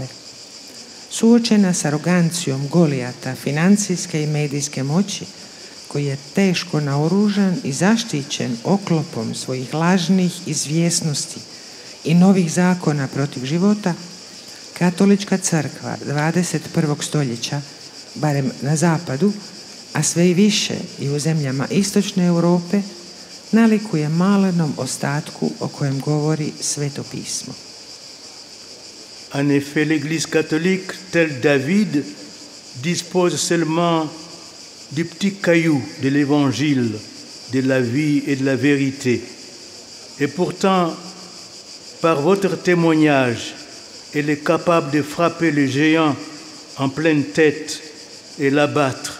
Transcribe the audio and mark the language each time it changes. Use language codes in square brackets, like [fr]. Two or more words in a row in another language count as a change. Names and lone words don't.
[hr] Suočena s arogancijom Golijata financijske i medijske moći, koji je teško naoružan i zaštićen oklopom svojih lažnih izvjesnosti i novih zakona protiv života, Katolička crkva 21. stoljeća, barem na zapadu, a sve i više i u zemljama istočne Europe, nalikuje malenom ostatku o kojem govori Sveto pismo. [fr] En effet, l'Église catholique, tel David, dispose seulement du petit caillou de l'Évangile, de la vie et de la vérité. Et pourtant, par votre témoignage, elle est capable de frapper le géant en pleine tête et l'abattre.